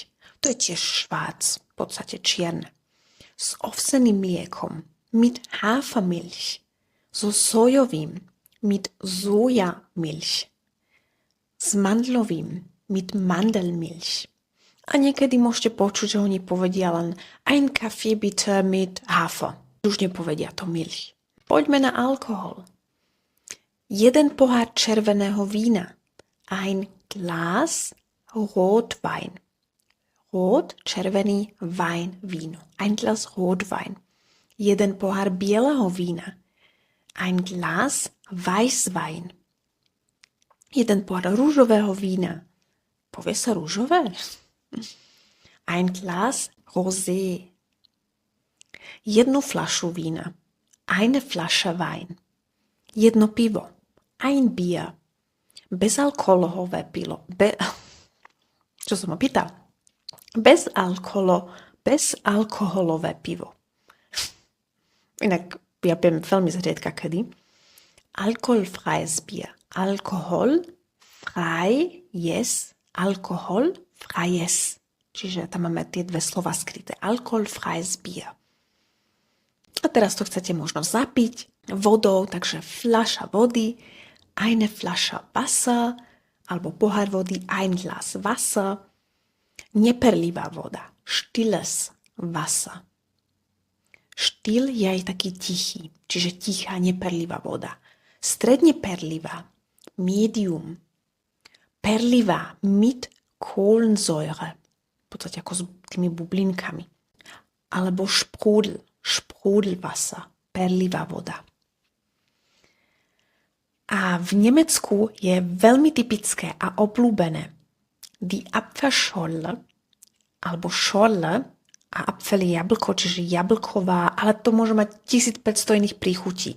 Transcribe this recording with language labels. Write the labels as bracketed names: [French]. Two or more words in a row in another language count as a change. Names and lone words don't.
[Slovak] To je tiež schwarz, v podstate čierne. S ovseným mliekom, [German] mit Hafermilch, [Slovak] so sojovým, [German] mit Sojamilch, [Slovak] s mandlovým, [German] mit Mandelmilch. [Slovak] A niekedy môžete počuť, že oni povedia len [German] ein Kaffee bitte mit Hafer. [Slovak] Už nepovedia to Milch. Poďme na alkohol. Jeden pohár červeného vína. [German] Ein Glas Rotwein. [Slovak] Rot, červený, Wein, víno. [German] Ein Glas Rotwein. [Slovak] Jeden pohár bieleho vína. [German] Ein Glas Weißwein. [Slovak] Jeden pohár rúžového vína. Povie sa rúžové? [German] Ein Glas Rosé. [Slovak] Jednu flašu vína. [German] Eine Flasche Wein. [Slovak] Jedno pivo. [German] Ein Bier. [Slovak] Bezalkoholové pivo. Čo som ma pýtal? Bezalkoholové pivo. Inak ja pijem veľmi zriedka kedy. [German] Alkoholfreies Bier. Alkoholfreies. Alkoholfreies. [Slovak] Čiže tam máme tie dve slova skryté. [German] Alkoholfreies Bier. [Slovak] A teraz to chcete možno zapiť vodou, takže fľaša vody, [German] eine Flasche Wasser, [Slovak] alebo pohár vody, [German] ein Glas Wasser, [Slovak] neperlivá voda, [German] stilles Wasser. [Slovak] Štil je aj taký tichý, čiže tichá, neperlivá voda. Stredne perlivá, [German] medium, perlivá, mit Kohlensäure, [Slovak] v podstate ako s tými bublinkami. Alebo Sprudelwasser, perlivá voda. A v Nemecku je veľmi typické a obľúbené [German] die Apfelschorle, [Slovak] alebo Schorle, a apfel je jablko, čiže jablková, ale to môže mať 1500 iných príchutí.